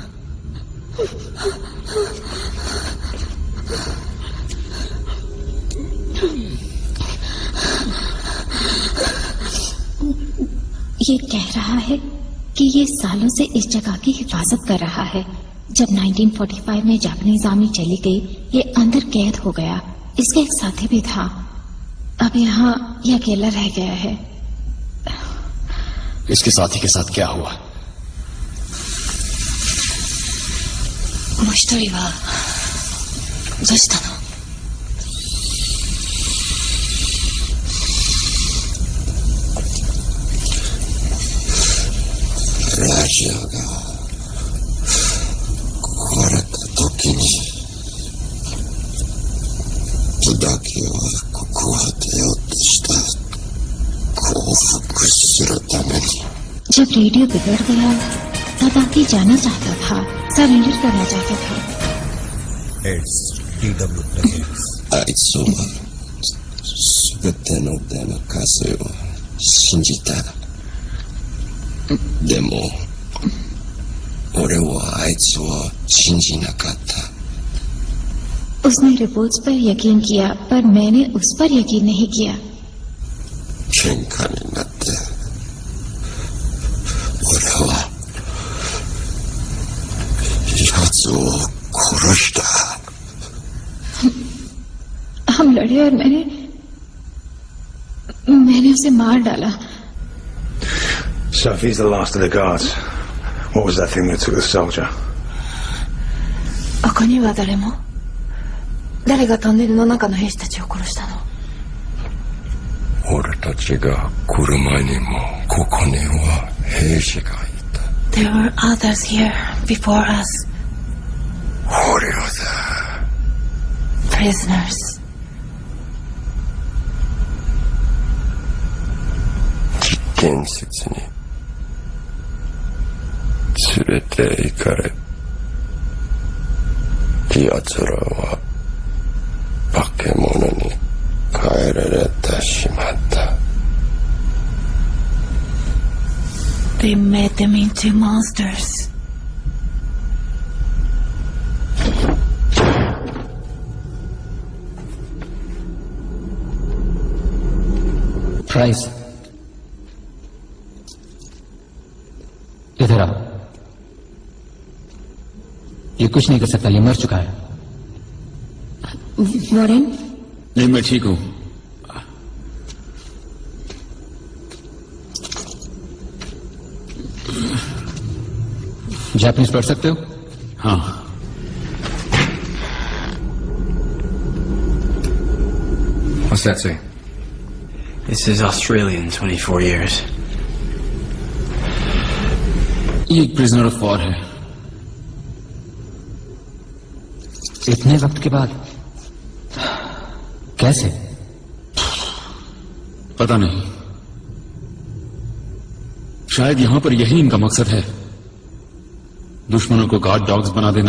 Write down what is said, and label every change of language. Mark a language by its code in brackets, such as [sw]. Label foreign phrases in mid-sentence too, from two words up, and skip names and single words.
[hi] ये कह रहा है कि ये सालों से इस जगह की हिफाजत कर रहा है। जब 1945 में [en] Japanese army [hi] चली गई, ये अंदर कैद हो गया। इसका एक साथी भी था। अब यहाँ ये अकेला रह गया है। इसके साथी के साथ क्या हुआ? [ja] もう一人はどうしたの？ラジオが壊れた時にブダキはここを出ようとした降伏するために [hi] जब रेडियो बिगड़ गया, तादाकी जाना चाहता था, सरेंडर करना चाहता था। [en] It's TW presents. [ja] あいつは全てのデモカスを信じた。でも俺はあいつを信じなかった。 [hi] उसने रिपोर्ट्स पर यकीन किया, पर मैंने उस पर यकीन नहीं किया। [ja] 喧嘩になって俺は奴を殺した。 [hi] हम लड़े और मैंने उसे मार डाला। [en] So if he's the last of the guards, what was that thing that took the soldier? [ja] ここには誰も？誰がトンネルの中の兵士たちを殺したの？俺たちが来る前にもここには兵士がいた。 [en] There were others here before us. [ja] 捕虜だ。 [en] Prisoners. [ja] 実験室に連れて行かれ、奴らは化け物に変えられてしまった。 [en] They made them into monsters. [hi] प्राइस, इधर आओ। ये कुछ नहीं कर सकता, ये मर चुका है। वॉरेन, नहीं, मैं ठीक हूं। जापानीज पढ़ सकते हो? हाँ। [en] What's that say? It says Australian, 24 years. [hi] ये एक [en] prisoner of war [hi] है। इतने वक्त के बाद कैसे? पता नहीं, शायद यहां पर यही इनका मकसद है, दुश्मनों को [en] guard dogs [hi] बना देना।